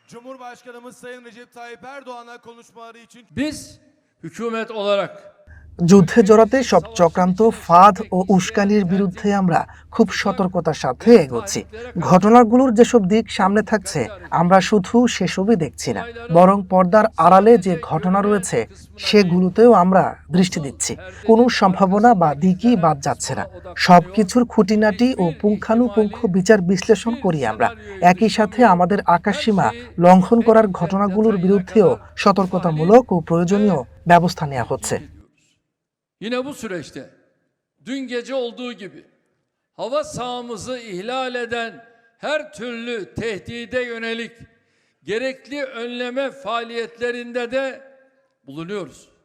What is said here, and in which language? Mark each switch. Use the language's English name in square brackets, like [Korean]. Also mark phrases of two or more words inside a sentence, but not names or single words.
[Turkish] Cumhurbaşkanımız Sayın Recep Tayyip Erdoğan'a konuşmaları için Biz hükümet olarak [Bangla] যুদ্ধে জড়াতে সব চক্রান্ত, ফাঁদ ও উস্কানির বিরুদ্ধে আমরা খুব সতর্কতার সাথে এগোচ্ছি। ঘটনাগুলোর যেসব দিক সামনে থাকছে, আমরা শুধু সেসবই দেখছি না, বরং পর্দার আড়ালে যে ঘটনা রয়েছে সেগুলোতেও আমরা দৃষ্টি দিচ্ছি। কোনো সম্ভাবনা বা দিকই বাদ যাচ্ছে না। সবকিছুর খুঁটিনাটি ও পুঙ্খানুপুঙ্খ বিচার বিশ্লেষণ করি আমরা। একই সাথে আমাদের আকাশসীমা লঙ্ঘন করার ঘটনাগুলোর বিরুদ্ধেও সতর্কতামূলক ও প্রয়োজনীয় ব্যবস্থা নেওয়া হচ্ছে। [Turkish] yine bu süreçte dün gece olduğu gibi hava sahamızı ihlal eden her türlü tehdide yönelik gerekli önleme faaliyetlerinde de bulunuyoruz.